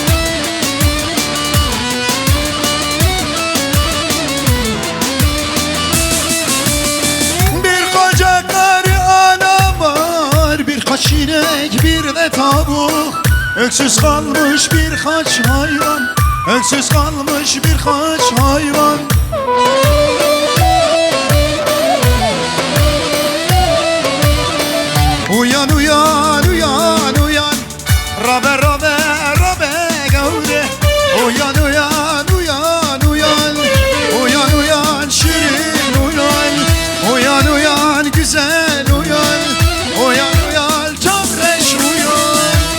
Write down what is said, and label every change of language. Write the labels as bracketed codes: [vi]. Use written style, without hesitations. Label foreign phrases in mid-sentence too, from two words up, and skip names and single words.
[tr] Bir koca karı ana var, birkaç inek bir de tavuk. Öksüz kalmış birkaç hayvan, öksüz kalmış birkaç hayvan. Uyan uyan uyan uyan, [ku] Rabe rabe rabe gavre. [tr] Uyan uyan uyan uyan, uyan uyan şirin uyan. Uyan uyan güzel uyan, uyan uyan çavreş uyan.